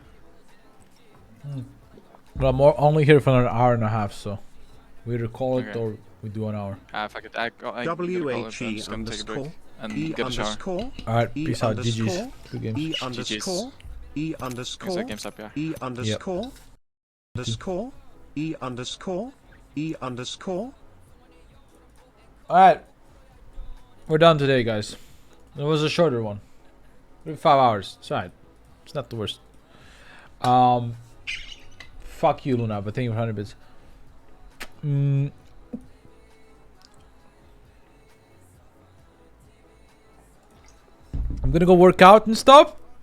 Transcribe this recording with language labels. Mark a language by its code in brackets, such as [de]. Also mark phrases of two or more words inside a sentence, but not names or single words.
[en] But I'm only here for an hour and a half, so we either call it Okay. or we do an hour. Fuck it. I gotta call it, so I'm WHE just gonna take a break underscore and E get a shower. underscore Alright, E peace out. GG's. underscore Good games. E underscore E Games underscore games up, yeah. E underscore underscore E underscore E underscore. Alright. We're done today, guys. It was a shorter one. 5 hours. It's alright. It's not the worst. Fuck you, Luna, but thank you for 100 bits. I'm gonna go work out and stuff.